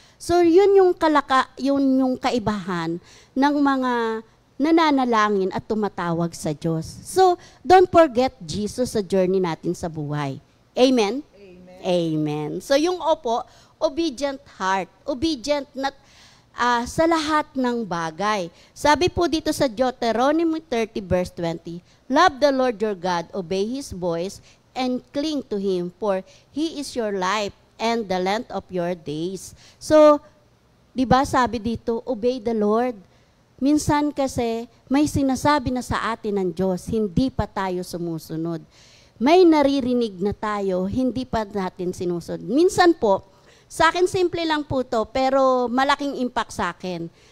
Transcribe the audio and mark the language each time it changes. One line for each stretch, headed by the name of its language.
Filipino: So yun yung yung kaibahan ng mga nananalangin at tumatawag sa Diyos.
English: So don't forget Jesus
Filipino: sa journey natin sa buhay.
English: Amen? Amen. Amen.
Filipino: So yung opo,
English: obedient heart.
Filipino: Obedient sa lahat ng bagay. Sabi po dito sa
English: Deuteronomy 30 verse 20, love the Lord your God, obey His voice, and cling to Him, for He is your life and the length of your days.
Filipino: So, di ba sabi dito,
English: obey the Lord.
Filipino: Minsan kasi may sinasabi na sa atin ng Diyos, hindi pa tayo sumusunod. May naririnig na tayo, hindi pa natin sinusunod. Minsan po, sa akin simple lang po to, pero malaking impact sa akin.